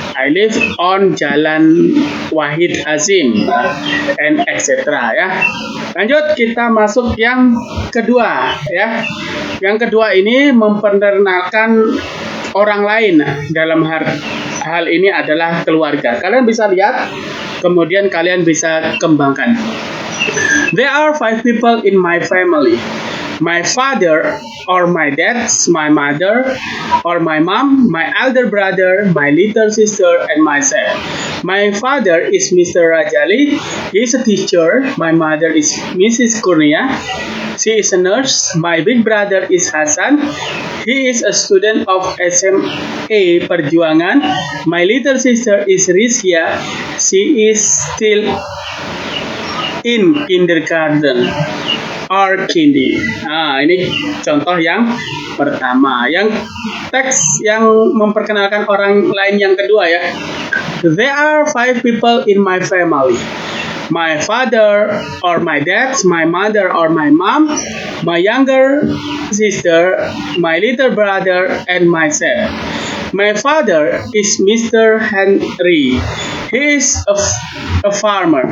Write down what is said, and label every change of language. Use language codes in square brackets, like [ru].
[en] I live on Jalan Wahid Hasim and etc. ya. [id] Lanjut, kita masuk yang kedua ya. Yang kedua ini memperkenalkan orang lain. Dalam hal ini adalah keluarga. Kalian bisa lihat, kemudian kalian bisa kembangkan. [en] There are 5 people in my family. My father or my dad, my mother or my mom, my elder brother, my little sister, and myself. My father is Mr. Rajali. He is a teacher. My mother is Mrs. Kurnia. She is a nurse. My big brother is Hasan. He is a student of SMA Perjuangan. My little sister is Rizia. She is still in kindergarten or kindi. [id] Nah, ini contoh yang pertama. Yang teks yang memperkenalkan orang lain yang kedua ya. [en] There are 5 people in my family. My father or my dad, my mother or my mom, my younger sister, my little brother, and myself. My father is Mr. Henry. He is a farmer.